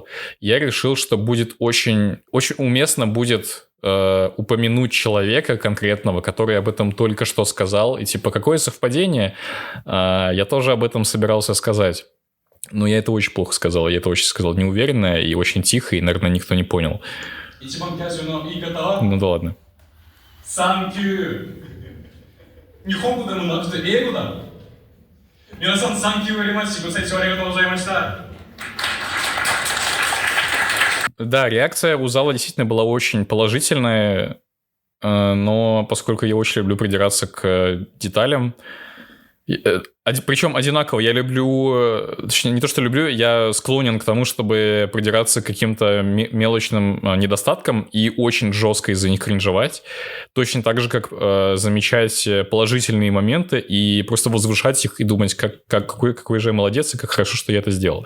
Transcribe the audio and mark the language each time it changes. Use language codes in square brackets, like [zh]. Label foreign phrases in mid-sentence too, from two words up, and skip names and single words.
[ru] Я решил, что будет очень уместно будет упомянуть человека конкретного, который об этом только что сказал. И типа, какое совпадение? Я тоже об этом собирался сказать. Но я это очень плохо сказал. Я это очень сказал неуверенно и очень тихо, и, наверное, никто не понял. Ну да ладно. «Санкью». [ja] 日本語でもなくて英語だ。皆さん、 [en] thank you very much. [ja] ご清聴ありがとうございました。 [ru] Да, реакция у зала действительно была очень положительная, но поскольку я очень люблю придираться к деталям, причем одинаково, я люблю, точнее, не то, что люблю, я склонен к тому, чтобы придираться к каким-то мелочным недостаткам и очень жестко из-за них кринжевать, точно так же, как замечать положительные моменты и просто возвышать их и думать, какой же я молодец и как хорошо, что я это сделал.